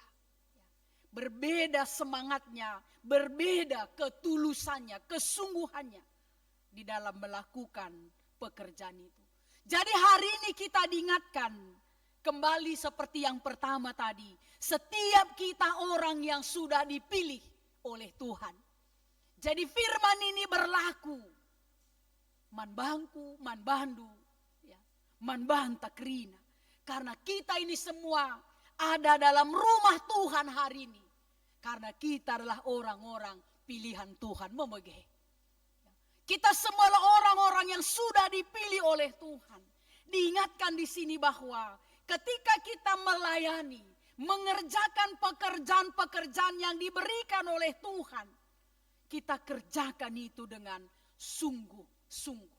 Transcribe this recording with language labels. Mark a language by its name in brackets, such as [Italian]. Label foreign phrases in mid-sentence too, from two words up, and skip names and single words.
[Indonesian] Berbeda semangatnya, berbeda ketulusannya, kesungguhannya di dalam melakukan pekerjaan itu. Jadi hari ini kita diingatkan kembali seperti yang pertama tadi, setiap kita orang yang sudah dipilih oleh Tuhan. Jadi firman ini berlaku, [Batak Karo] man bangku, man bandu, man bantakrina. [Indonesian] Karena kita ini semua ada dalam rumah Tuhan hari ini. Karena kita adalah orang-orang pilihan Tuhan. Memegeh. Kita semua adalah orang-orang yang sudah dipilih oleh Tuhan. Diingatkan di sini bahwa ketika kita melayani, mengerjakan pekerjaan-pekerjaan yang diberikan oleh Tuhan, kita kerjakan itu dengan sungguh-sungguh.